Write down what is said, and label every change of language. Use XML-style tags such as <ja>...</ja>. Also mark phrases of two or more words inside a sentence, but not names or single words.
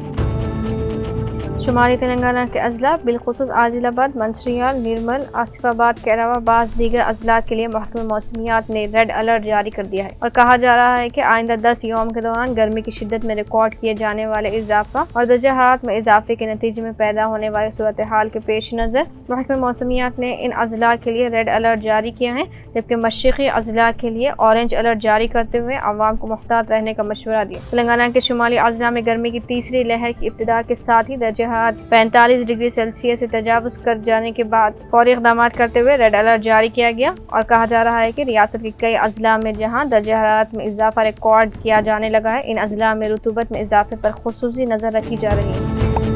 <ur>شمالی تلنگانہ کے اضلاع بالخصوص عادل آباد، منچریال، نرمل، آصف آباد کے علاوہ بعض دیگر اضلاع کے لیے محکمہ موسمیات نے ریڈ الرٹ جاری کر دیا ہے اور کہا جا رہا ہے کہ آئندہ 10 یوم کے دوران گرمی کی شدت میں ریکارڈ کیے جانے والے اضافہ اور درجہ حرارت میں اضافے کے نتیجے میں پیدا ہونے والی صورتحال کے پیش نظر محکمہ موسمیات نے ان اضلاع کے لیے ریڈ الرٹ جاری کیا ہے، جبکہ مشرقی اضلاع کے لیے اورنج الرٹ جاری کرتے ہوئے عوام کو محتاط رہنے کا مشورہ دیا۔ تلنگانہ کے شمالی اضلاع میں گرمی کی تیسری لہر کی ابتدا کے ساتھ ہی درجہ حرارت 45 ڈگری سیلسیس سے تجاوز کر جانے کے بعد فوری اقدامات کرتے ہوئے ریڈ الرٹ جاری کیا گیا اور کہا جا رہا ہے کہ ریاست کے کئی اضلاع میں جہاں درجہ حرارت میں اضافہ ریکارڈ کیا جانے لگا ہے، ان اضلاع میں رطوبت میں اضافے پر خصوصی نظر رکھی جا رہی ہے۔</ur>